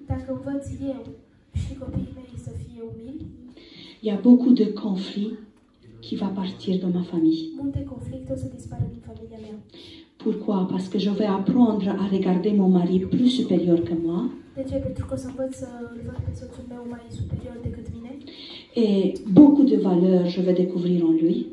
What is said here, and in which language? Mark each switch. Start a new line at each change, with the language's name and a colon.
Romanian: dacă învăț eu și copiii mei să fie umili,
French: il y a beaucoup de conflits qui vont partir de ma famille.
Romanian: multe conflicte o să dispară din familia mea.
French: Pourquoi? Parce que je vais apprendre à regarder mon mari plus supérieur que moi
Romanian: De ce? Pentru că o să învăț să îl văd pe soțul meu mai superior decât mine,
French: et beaucoup de valeurs je vais découvrir en lui.